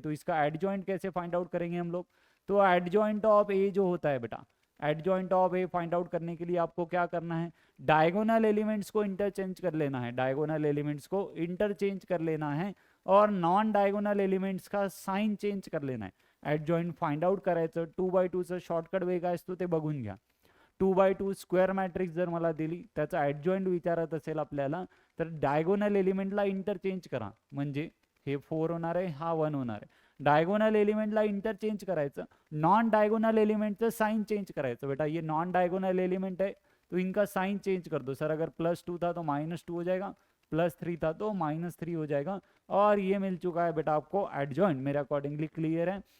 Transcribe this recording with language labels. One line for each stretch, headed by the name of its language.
Hindi: तो इसका एडजॉइंट कैसे फाइंड आउट करेंगे हम लोग? तो एडजॉइंट ऑफ ए जो होता है बेटा, adjoint of A find out करने के लिए आपको क्या करना है, डायगोनल एलिमेंट्स को इंटरचेंज कर लेना है, डायगोनल एलिमेंट्स को इंटरचेंज कर लेना है और नॉन डायगोनल एलिमेंट्स का साइन चेंज कर लेना है।
Marathi: एडजॉइंट फाइंड आउट करायचं 2x2 चं शॉर्टकट वे काय असतो ते बघून घ्या। 2x2 स्क्वेअर मॅट्रिक्स जर मला दिली, त्याचा ॲडजॉइंट विचारत असेल आपल्याला, तर डायगोनल एलिमेंटला इंटरचेंज करा, म्हणजे हे 4 होणार आहे, हा 1 होणार आहे। डायगोनल एलिमेंटला इंटरचेंज करायचं, नॉन डायगोनल एलिमेंटचं साइन चेंज करायचं।
Hindi: बेटा ये नॉन डायगोनल एलिमेंट है तो इनका साइन चेंज कर दो। सर अगर +2 था तो -2 हो जाएगा, +3 था तो -3 हो जाएगा। और ये मिल चुका है बेटा आपको एडजॉइंट, मेरे अकॉर्डिंगली क्लियर है।